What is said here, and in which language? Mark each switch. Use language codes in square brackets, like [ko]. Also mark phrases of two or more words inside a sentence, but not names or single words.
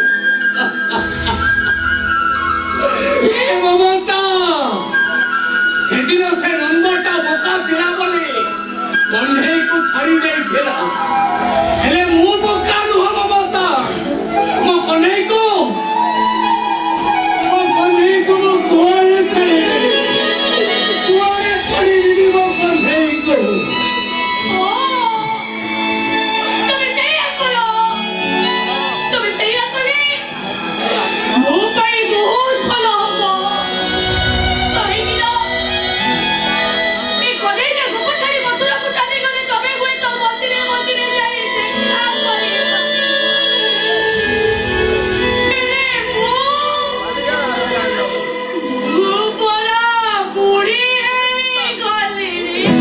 [or] ଏ ମମତା ସେଦିନ ସେ ନନ୍ଦଟା ବୋକା ଥିଲା ବୋଲି କଣ୍ଢେଇକୁ ଛାଡ଼ି ଦେଇଥିଲା, ହେଲେ ମୁଁ ବୋକା ନୁହଁ ମମତା। ମୋ କଣ୍ଢେଇକୁ ମୁଁ କୁଆଡ଼େ ଛାଡ଼ିବିନି, କୁଆଡ଼େ ଛାଡ଼ିବିନି ମୋ କଣ୍ଢେଇକୁ। ତୁମି ସେଇଆ କରୋ, ତୁମି ସେଇଆ କଲେ ମୋ ପାଇଁ ବହୁତ ଭଲ ହବ। କାହିଁକି ନା ଏ କଲେଜରେ ଗୋପ ଛାଡ଼ି ମଥୁରାକୁ ଚାଲିଗଲେ ତମେ ହୁଏତ ମଝିରେ ମଝିରେ ଯାଇ ଦେଖା କରିବ। ହେଲେ ମୁଁ ପରା ବୁଢ଼ୀ ହେଇଗଲିଣି।